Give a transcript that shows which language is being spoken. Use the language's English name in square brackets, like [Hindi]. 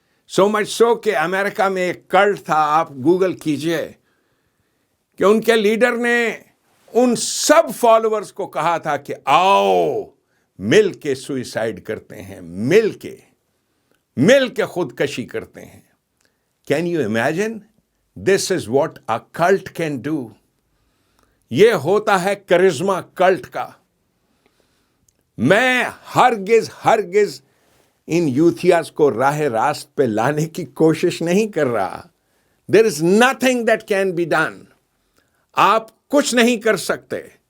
[English] so much so [Urdu] کہ امریکہ میں ایک کلٹ تھا، آپ گوگل کیجئے، کہ ان کے لیڈر نے ان سب فالوورز کو کہا تھا کہ آؤ مل کے سوئسائڈ کرتے ہیں، مل کے خودکشی کرتے ہیں. [English] Can you imagine? This is what a cult can do. [Urdu] یہ ہوتا ہے کرزما کلٹ کا. میں ہرگز ان یوتھیاز کو راہ راست پہ لانے کی کوشش نہیں کر رہا. [English] There is nothing that can be done. [Urdu] آپ کچھ نہیں کر سکتے.